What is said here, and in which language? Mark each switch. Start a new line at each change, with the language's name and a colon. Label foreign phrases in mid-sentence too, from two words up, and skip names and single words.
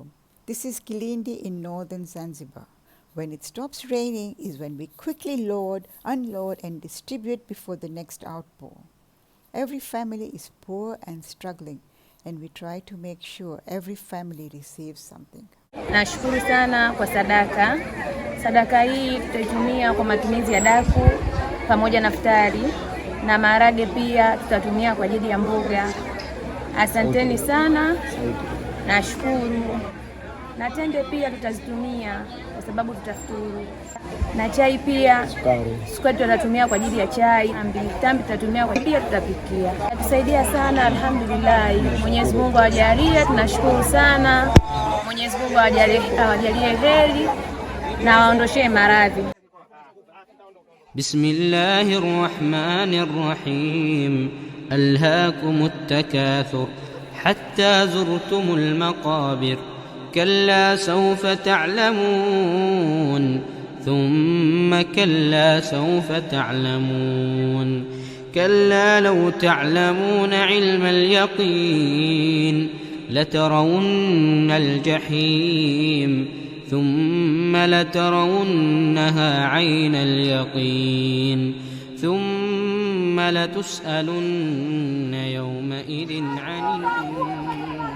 English: This is Kilindi in Northern Zanzibar. When it stops raining is when we quickly load, unload and distribute before the next outpour. Every family is poor and struggling, and we try to make sure every family receives something.
Swahili: Nashukuru sana kwa sadaka. Sadaka hii tutaitumia kwa matumizi ya daku pamoja na futari, na maharage pia tutatumia kwa ajili ya mboga. Asanteni sana. Nashukuru. Na tende pia tutazitumia kwa sababu tutafuturu. Na chai pia, sukari tutatumia kwa ajili ya chai, tambi tutatumia kwa pia tutapikia. Tusaidia sana, alhamdulillah. Mwenyezi Mungu awajalie, tunashukuru sana. Mwenyezi Mungu awajalie heri na waondoshee maradhi.
Arabic: بسم الله الرحمن الرحيم. ألهاكم التكاثر حتى زرتم المقابر. كلا سوف تعلمون ثم كلا سوف تعلمون كلا لو تعلمون علم اليقين لترون الجحيم ثم لترونها عين اليقين ثم لتسألن يومئذ عن النعيم.